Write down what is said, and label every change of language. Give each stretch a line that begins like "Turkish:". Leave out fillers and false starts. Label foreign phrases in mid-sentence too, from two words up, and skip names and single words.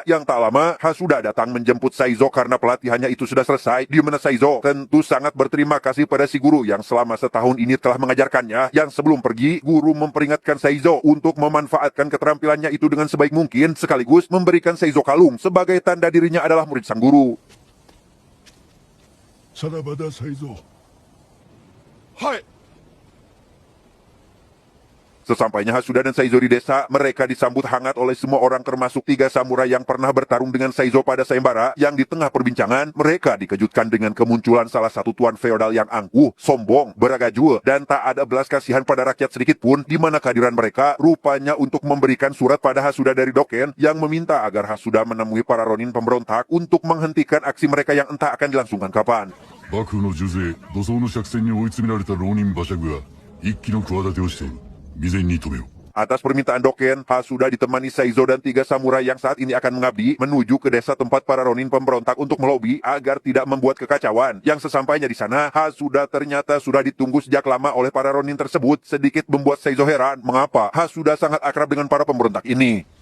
Indonesian: Yang tak lama, Hasuda datang menjemput Saizo karena pelatihannya itu sudah selesai. Di mana Saizo tentu sangat berterima kasih pada si guru yang selama setahun ini telah mengajarkannya. Yang sebelum pergi, guru memperingatkan Saizo untuk memanfaatkan keterampilannya itu dengan sebaik mungkin, sekaligus memberikan Saizo kalung sebagai tanda dirinya adalah murid sang guru.
Japanese: さらばだ才蔵。はい。
Indonesian: Sesampainya Hasuda dan Saizo di desa, mereka disambut hangat oleh semua orang termasuk 3 samurai yang pernah bertarung dengan Saizo pada sayembara. Yang di tengah perbincangan, mereka dikejutkan dengan kemunculan salah satu tuan feodal yang angkuh, sombong, beragajul, dan tak ada belas kasihan pada rakyat sedikit pun, di mana kehadiran mereka rupanya untuk memberikan surat pada Hasuda dari Doken yang meminta agar Hasuda menemui para ronin pemberontak untuk menghentikan aksi mereka yang entah akan dilangsungkan kapan.
Japanese: 幕府の重税土葬の借船に追い詰められた浪人馬借が一気の企てをしている。未然に止めよう。
Indonesian: Atas permintaan Doken, Hasuda ditemani Saizo dan 3 samurai yang saat ini akan mengabdi menuju ke desa tempat para ronin pemberontak untuk melobi agar tidak membuat kekacauan. Yang sesampainya di sana, Hasuda ternyata sudah ditunggu sejak lama oleh para ronin tersebut, sedikit membuat Saizo heran mengapa Hasuda sangat akrab dengan para pemberontak ini.